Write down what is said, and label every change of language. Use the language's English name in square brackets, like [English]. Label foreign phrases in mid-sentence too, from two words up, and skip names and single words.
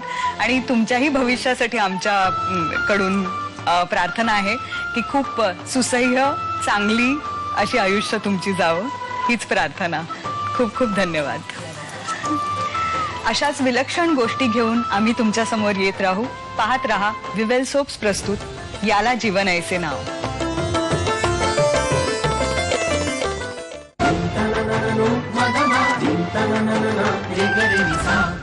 [Marathi] आणि तुमच्याही भविष्यासाठी आमच्या कडून प्रार्थना आहे की खूप सुसह्य चांगली अशी आयुष्य तुमची जावं, हीच प्रार्थना. खूप खूप धन्यवाद. अशाच विलक्षण गोष्टी घेऊन आम्ही तुमच्या समोर येत राहू. पाहत रहा विवेल सोप्स प्रस्तुत याला जीवन ऐसे नाव. Din ta na na na no, ma ga ma. Din ta na na na na, re ga re ni sa.